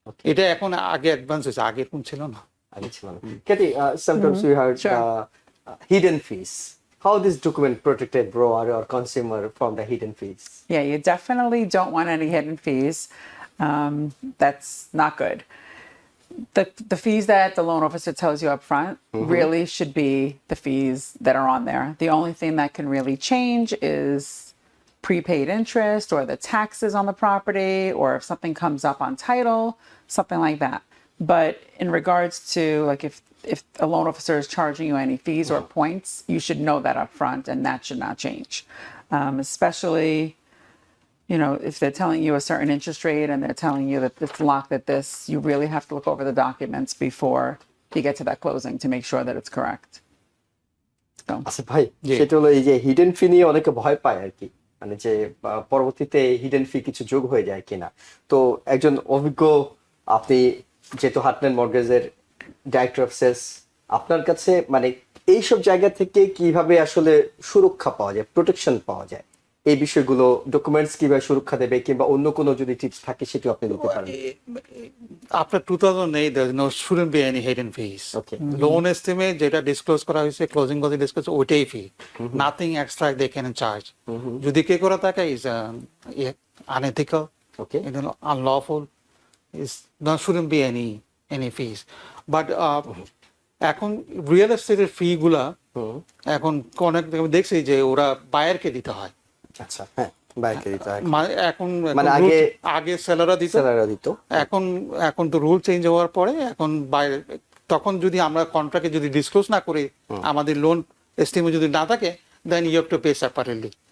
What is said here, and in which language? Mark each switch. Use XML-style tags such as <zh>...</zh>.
<bn>এটা এখন আগে অ্যাডভান্স হয়েছে, আগে এরকম ছিল না। আগে ছিল না।</bn> <en>Kathy, sometimes we heard Sure. hidden fees. How this document protected borrower or consumer from the hidden fees? Yeah, you definitely don't want any hidden fees. That's not good. The fees that the loan officer tells you up front really should be the fees that are on there. The only thing that can really change is prepaid interest or the taxes on the property, or if something comes up on title, something like that. But in regards to like if a loan officer is charging you any fees or points, you should know that up front, and that should not change. Especially, you know, if they're telling you a certain interest rate and they're telling you that it's locked at this, you really have to look over the documents before you get to that closing to make sure that it's correct. So.</en> <bn>আচ্ছা ভাই, জি। সেটা হলো এই যে hidden ফি নিয়ে অনেকে ভয় পায় আর কি, মানে যে পরবর্তীতে হিডেন ফি কিছু যোগ হয়ে যায় কিনা। তো একজন অভিজ্ঞ, আপনি যেহেতু হার্টল্যান্ড মর্টগেজের ডাইরেক্টর অফ সেলস, আপনার কাছে মানে এইসব জায়গা থেকে কিভাবে আসলে সুরক্ষা পাওয়া যায়, প্রোটেকশন পাওয়া যায়, এই বিষয়গুলো ডকুমেন্টস কিভাবে সুরক্ষা দেবে, কিংবা অন্য কোনো যদি টিপস থাকে সেটিও আপনি দিতে পারেন।</bn> <en>After 2008 there shouldn't be any hidden fees. Okay.</en> <bn>Loan estimate যেটা ডিসক্লোজ করা হয়েছে, ক্লোজিং কথা ডিসক্লোজ, ওইটাই ফি,</bn> <en>Nothing extra they can charge.</en> <bn>যদি কে করে থাকে</bn> <en>Is unethical, Okay. unlawful, is there shouldn't be any fees.</en> <bn>But এখন রিয়েল এস্টেটের ফি গুলা এখন অনেক দেখছি যে ওরা বায়ারকে দিতে হয়। আচ্ছা, হ্যাঁ, বাইকে দিতে হয়, এখন মানে আগে সেলাররা দিত, সেলাররা দিত। এখন তো রুল চেঞ্জ হওয়ার পরে এখন বাইরে, তখন যদি আমরা কন্ট্রাক্টে যদি ডিসক্লোজ না করি, আমাদের লোন এস্টিমেট যদি না থাকে,</bn> <en>Then you have to pay separately.</en>